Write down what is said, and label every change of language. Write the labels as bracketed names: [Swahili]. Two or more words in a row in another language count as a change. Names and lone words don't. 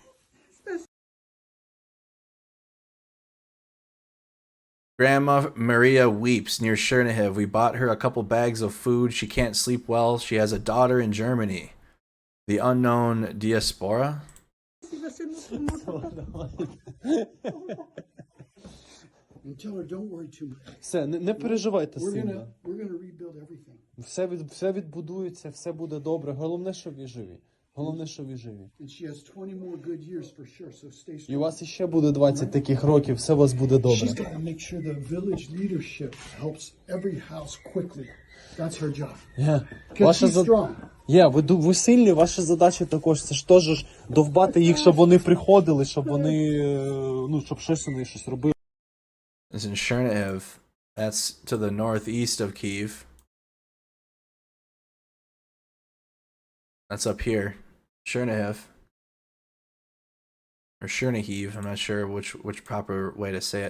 [English] Grandma Maria weeps near Chernihiv. We bought her a couple bags of food. She can't sleep well. She has a daughter in Germany. The unknown diaspora? And tell her, don't worry too much. [Ukrainian] Все, не переживайте [English] We're [Ukrainian] сильно. [English] gonna rebuild everything. [Ukrainian] Все відбудується, все буде добре. Головне, що ви живі. Головне, що ви живі. [English] And she has 20 more good years for sure, so stay strong. [Ukrainian] І у вас іще буде 20 таких років, все у вас буде добре. [English] She's got to make sure the village leadership helps every house quickly. That's her job. [Ukrainian] Ваша ви сильні, ваша задача також, це ж теж довбати їх, щоб вони приходили, щоб вони, щоб щось вони щось робили. [English] It's in Chernihiv. That's to the northeast of Kyiv. That's up here. Chernihiv. Or Chernihiv, I'm not sure which proper way to say it.